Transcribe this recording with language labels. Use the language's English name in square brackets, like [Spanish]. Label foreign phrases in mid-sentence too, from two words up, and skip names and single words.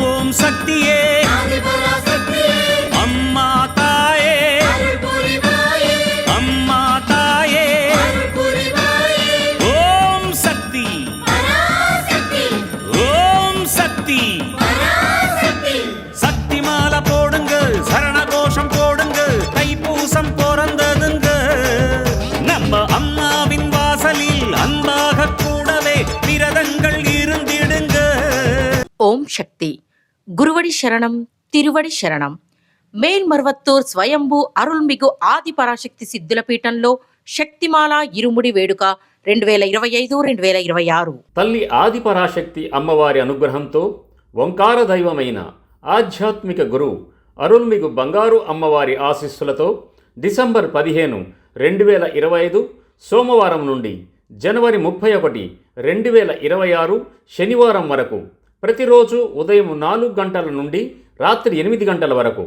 [Tamil] சக்தியே அம்மா தாயே அம்மா தாயே ஓம் சக்தி ஓம் சக்தி சக்தி மாலை போடுங்க சரண கோஷம் போடுங்க தைப்பூசம் பிறந்ததுங்க நம்ம அம்மாவின் வாசலில் அன்பாக கூடவே விரதங்கள் இருந்திடுங்க. ஓம் சக்தி. குருவடி சரணம், திருவடி சரணம். [Telugu] మేల్మర్వత్తూర్ స్వయంభూ అరుల్మిగు ఆది పరాశక్తి సిద్ధుల పీఠంలో శక్తిమాల ఇరుముడి వేడుక 2025-2026. తల్లి ఆది పరాశక్తి అమ్మవారి అనుగ్రహంతో ఓంకార దైవమైన ఆధ్యాత్మిక గురు అరుల్మిగు బంగారు అమ్మవారి ఆశీస్సులతో డిసెంబర్ 15, 2025 సోమవారం నుండి జనవరి 31, 2026 శనివారం వరకు ప్రతిరోజు ఉదయం 4 గంటల నుండి రాత్రి 8 గంటల వరకు